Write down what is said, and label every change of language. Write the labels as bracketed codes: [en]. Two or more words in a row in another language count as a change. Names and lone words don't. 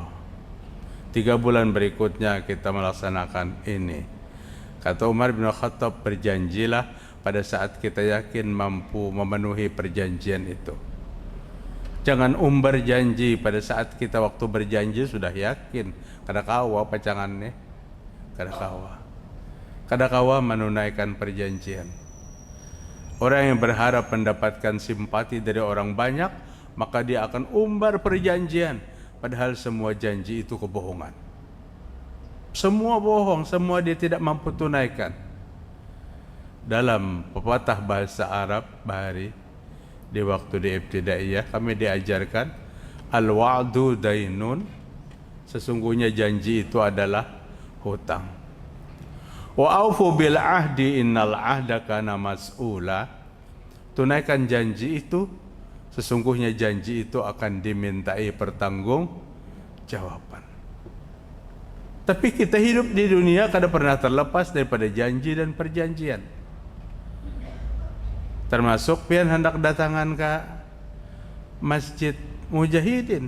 [id] 3 bulan berikutnya kita melaksanakan ini. Kata Umar bin Khattab, berjanjilah pada saat kita yakin mampu memenuhi perjanjian itu. Jangan umbar janji pada saat kita waktu berjanji sudah yakin. [bjn] Kada kawa pacangannya, kada kawa menunaikan perjanjian. [id] Orang yang berharap mendapatkan simpati dari orang banyak, maka dia akan umbar perjanjian, padahal semua janji itu kebohongan. Semua bohong, semua dia tidak mampu tunaikan. Dalam pepatah bahasa Arab, Bahari, di waktu di ibtidaiyah kami diajarkan [ar] الوعد دين, [id] sesungguhnya janji itu adalah hutang. [ar] وأوفوا بالعهد إن العهد كان مسؤولا. [id] Tunaikan janji itu, sesungguhnya janji itu akan dimintai pertanggungjawaban. [bjn] Tapi kita hidup di dunia kada pernah terlepas daripada janji dan perjanjian. Termasuk pian hendak datangan ke Masjid Mujahidin.